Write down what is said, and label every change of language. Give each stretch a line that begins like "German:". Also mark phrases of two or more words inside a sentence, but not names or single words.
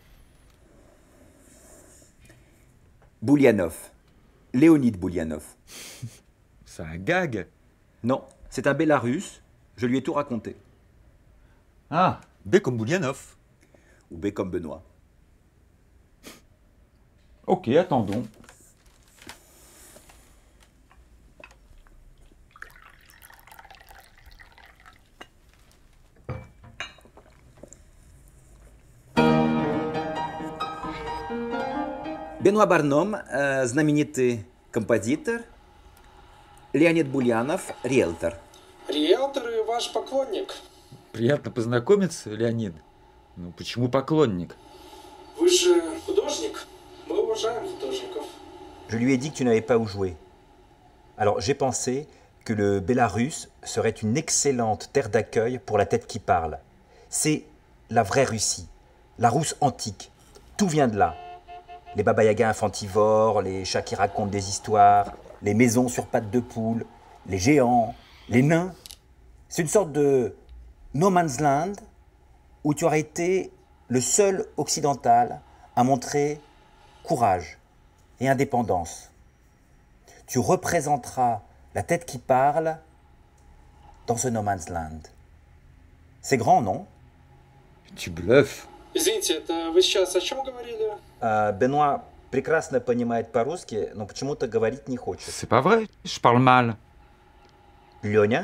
French: Boulianov. Léonid Boulianov. C'est un gag? Non, c'est un Bélarusse. Je lui ai tout raconté. Ah, B comme Boulianov. Ou B comme Benoît. Ok, attendons.
Russian: Бенуа Барном, знаменитый композитор. Леонид Бульянов, риэлтор. Риэлтор и ваш поклонник. Приятно познакомиться, Леонид. Ну, почему поклонник? Вы же художник. Мы уважаем художников.
French: Je lui ai dit que tu n'avais pas où jouer. Alors j'ai pensé que le Bélarus serait une excellente terre d'accueil pour la tête qui parle. C'est la vraie Russie, la Rousse antique. Tout vient de là. Les baba-yagas infantivores, les chats qui racontent des histoires, les maisons sur pattes de poule, les géants, les nains. C'est une sorte de
English: no man's land
French: où tu aurais été le seul occidental à montrer courage et indépendance. Tu représenteras la tête qui parle dans ce
English: no man's land.
French: C'est grand, non? Tu bluffes.
Russian: Извините, это вы сейчас о чем говорили? Бенуа прекрасно понимает по-русски, но почему-то говорить не хочет.
French: C'est pas vrai, je parle mal.
Russian: Леня?